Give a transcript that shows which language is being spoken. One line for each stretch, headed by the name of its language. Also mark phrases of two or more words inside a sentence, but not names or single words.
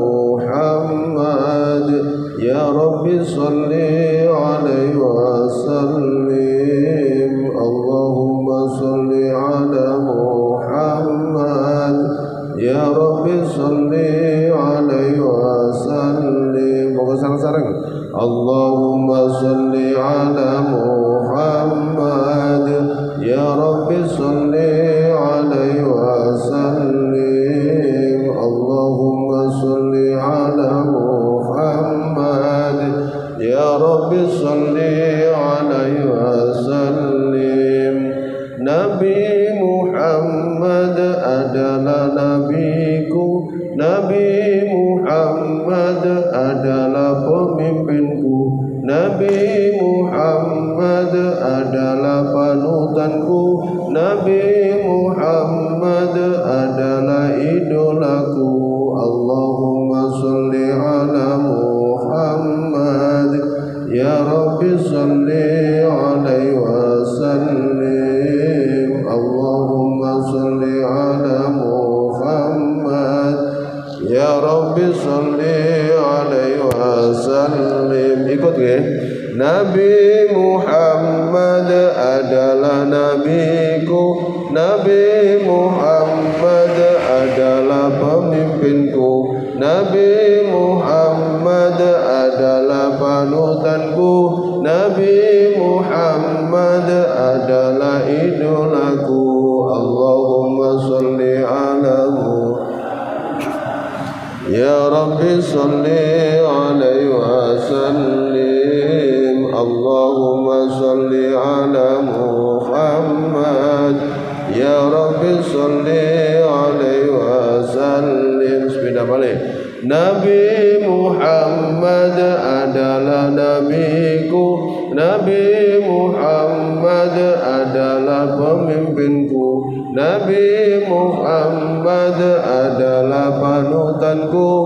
Arabic: محمد يا ربِّ صلِّ عليه وسلِّم اللهمَّ صلِّ على محمد يا ربِّ صلِّ عليه وسلِّم
Javanese: moga sareng-sareng
Arabic: اللهمَّ صلِّ على محمد يا ربِّ صلِّ عليه وسلِّم اللهمَّ صلِّ على محمد يا ربِّ صلِّ عليه وسلِّم
Indonesian: Nabi Muhammad adalah nabiku Nabi Muhammad adalah pemimpinku Nabi Muhammad adalah panutanku Nabi Muhammad adalah idolaku
Arabic: اللهمَّ صلِّ على محمد يا ربِّ صلِّ عليه و سلِّم اللهمَّ صلِّ على محمد يا ربِّ صلِّ عليه وسلِّم
Indonesian: ikut ya Nabi Muhammad adalah nabiku Nabi Muhammad adalah pemimpinku Nabi Muhammad adalah panutanku Nabi Muhammad adalah idolaku
Arabic: اللهمَّ صلِّ على يا ربِّ صلِّ عليه وسلِّم اللهمَّ صلِّ على محمد يا ربِّ صلِّ عليه وسلِّم
Indonesian: sepeda balik Nabi Muhammad adalah nabiku Nabi Muhammad adalah pemimpinku Nabi Muhammad adalah panutanku